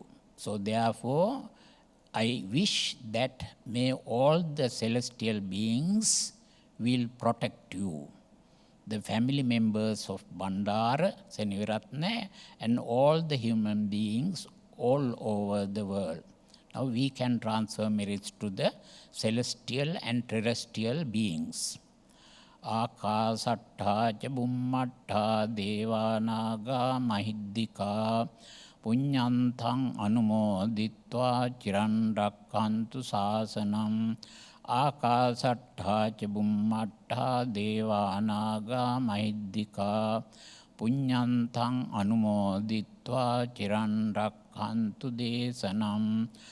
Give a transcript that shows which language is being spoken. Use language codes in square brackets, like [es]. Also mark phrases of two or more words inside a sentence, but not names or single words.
[en] So therefore, I wish that may all the celestial beings will protect you. The family members of Bandara, Seneviratna, and all the human beings all over the world. Now we can transfer merits to the celestial and terrestrial beings. [pi] Akasattha ca bummattha devanaga mahiddika punyantang anumoditva chiran rakkantu sasanam. Akasattha ca bummattha devanaga mahiddika punyantang anumoditva chiran rakkantu desanam.